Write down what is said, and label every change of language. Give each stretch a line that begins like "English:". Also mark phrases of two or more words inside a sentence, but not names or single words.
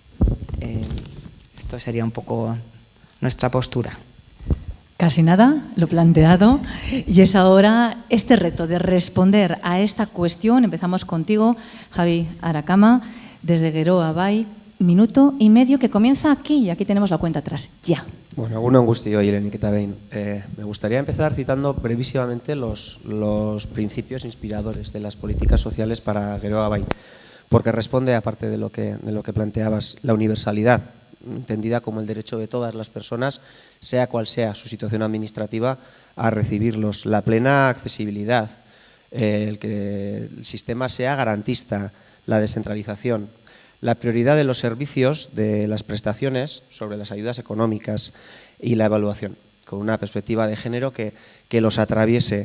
Spanish: Esto sería un poco nuestra postura. Casi nada, lo planteado, y es ahora este reto de responder a esta cuestión. Empezamos contigo, Javi Aracama, desde Geroa Bai, minuto y medio que comienza aquí, y aquí tenemos la cuenta atrás, ya.
Basque: Bueno, egunon guztioi, Irenik eta behin.
Spanish: Me gustaría empezar citando brevísimamente los principios inspiradores de las políticas sociales para Geroa Bai, porque responde, aparte de lo que planteabas, la universalidad, entendida como el derecho de todas las personas, sea cual sea su situación administrativa, a recibirlos, la plena accesibilidad, el que el sistema sea garantista, la descentralización, la prioridad de los servicios, de las prestaciones sobre las ayudas económicas y la evaluación, con una perspectiva de género que los atraviese.